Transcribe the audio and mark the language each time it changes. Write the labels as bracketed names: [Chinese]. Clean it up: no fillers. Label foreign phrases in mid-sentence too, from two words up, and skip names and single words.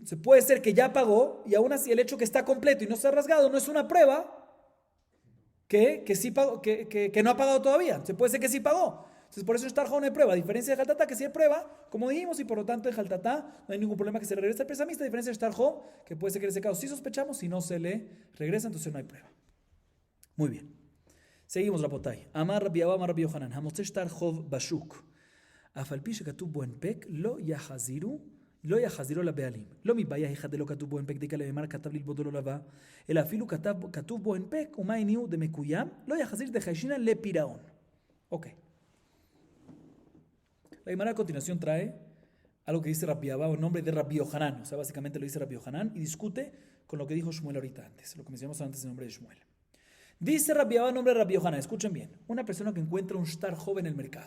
[Spanish] Se puede ser que ya pagó y aún así el hecho que está completo y no está rasgado no es una prueba que sí pagó, que no ha pagado todavía. Se puede ser que sí pagó. Entonces por eso en Shtarhov no hay prueba. A diferencia de Jaltatá, que sí hay prueba, como dijimos, y por lo tanto en Jaltatá no hay ningún problema que se le regrese al prestamista. A diferencia de Shtarhov, que puede ser que en ese caso sí sospechamos, si no se le regresa, entonces no hay prueba. Muy bien. Seguimos, Rapotay. [Hebrew] אמר רבי אבא אמר רבי יוחנן המוצא שטר חוב בשוק. אף על פי שכתוב בו הנפק, לא יחזירו לבעלים. [Aramaic] לא מבעיה אחד דלא כתוב בו הנפק דיקה לממר כתב ללבודו לא לבא, אלא אפילו כתוב בו הנפק, ומה הניעו דמקוים, לא יחזיר דחיישינא לפירעון. [Spanish] Ok. La Gemara a continuación trae algo que dice Rabbi Abba en nombre de Rabbi Yohanan. O sea, básicamente lo dice Rabbi Yohanan y discute con lo que dijo Shmuel ahorita antes, lo que mencionamos antes en nombre de Shmuel. Dice Rabbi Abba en nombre de Rabbi Yohanan, escuchen bien, una persona que encuentra un shtar joven en el mercado.